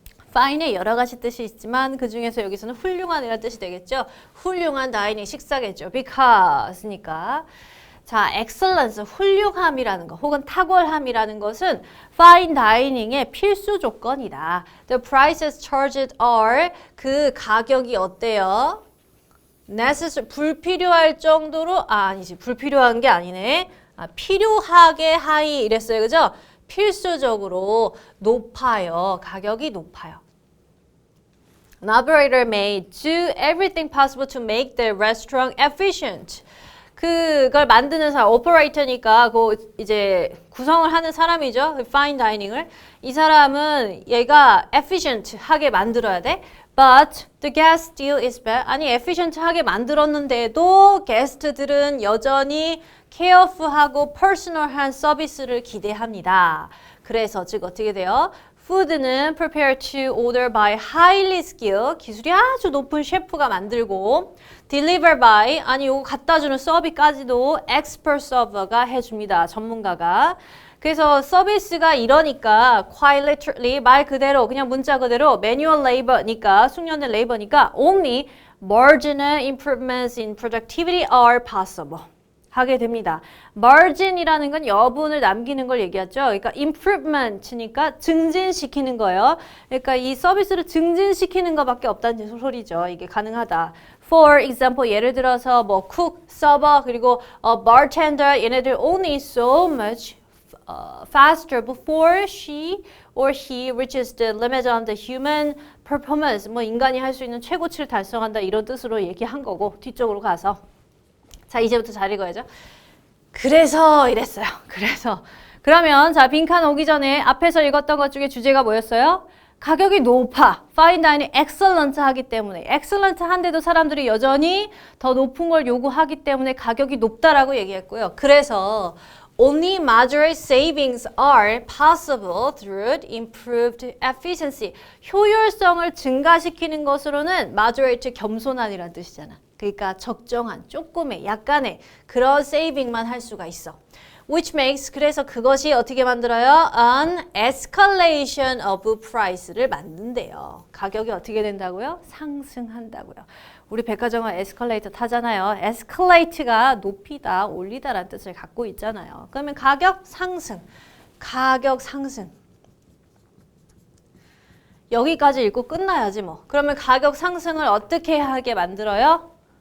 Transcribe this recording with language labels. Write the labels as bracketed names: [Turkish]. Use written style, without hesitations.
[Korean] fine에 여러 가지 뜻이 있지만 그 중에서 여기서는 훌륭한이라는 뜻이 되겠죠. 훌륭한 다이닝 식사겠죠. because니까. 자, excellence, 훌륭함이라는 거 혹은 탁월함이라는 것은 fine dining의 필수 조건이다. [English] The prices charged are [Korean] 그 가격이 어때요? necessary, 불필요할 정도로 아니지 불필요한 게 아니네. 필요하게 high 이랬어요. 그죠? 필수적으로 높아요. 가격이 높아요. [English] An operator may do everything possible to make the restaurant efficient. [Korean] 그걸 만드는 사람, 오퍼레이터니까 그 이제 구성을 하는 사람이죠. fine dining을. 이 사람은 얘가 efficient하게 만들어야 돼. [English] But the guest still is bad. [Korean] 아니 efficient하게 만들었는데도 게스트들은 여전히 careful하고 personal한 서비스를 기대합니다. 그래서 즉 어떻게 돼요? [English] Food는 prepared to order by highly skilled, [Korean] 기술이 아주 높은 셰프가 만들고 [English] deliver by, [Korean] 아니 요거 갖다주는 서비스까지도 [English] expert server가 해줍니다. [Korean] 전문가가. 그래서 서비스가 이러니까 [English] quite literally [Korean] 말 그대로 그냥 문자 그대로 manual labor니까 숙련된 레이버니까 [English] only marginal improvements in productivity are possible. [Korean] 하게 됩니다. margin이라는 건 여분을 남기는 걸 얘기하죠. 그러니까 improvement니까 증진시키는 거예요. 그러니까 이 서비스를 증진시키는 것밖에 없다는 소리죠. 이게 가능하다. [English] For example, [Korean] 예를 들어서 뭐 [English] cook, server, 그리고 bartender 얘네들 only so much faster before she or he reaches the limit of the human performance. [Korean] 뭐 인간이 할 수 있는 최고치를 달성한다 이런 뜻으로 얘기한 거고 뒤쪽으로 가서 자, 이제부터 잘 읽어야죠. 그래서 이랬어요. 그래서 그러면 자, 빈칸 오기 전에 앞에서 읽었던 것 중에 주제가 뭐였어요? 가격이 높아. fine dining excellent 하기 때문에 excellent 한데도 사람들이 여전히 더 높은 걸 요구하기 때문에 가격이 높다라고 얘기했고요. 그래서 [English] Only moderate savings are possible through improved efficiency. [Korean] 효율성을 증가시키는 것으로는 moderate 겸손한이라는 뜻이잖아. 그러니까 적정한, 조금의, 약간의 그런 세이빙만 할 수가 있어. [English] Which makes, [Korean] 그래서 그것이 어떻게 만들어요? [English] An escalation of price를 만든대요. [Korean] 가격이 어떻게 된다고요? 상승한다고요. 우리 백화점은 에스컬레이터 타잖아요. escalate가 높이다, 올리다라는 뜻을 갖고 있잖아요. 그러면 가격 상승, 가격 상승. 여기까지 읽고 끝나야지 뭐. 그러면 가격 상승을 어떻게 하게 만들어요?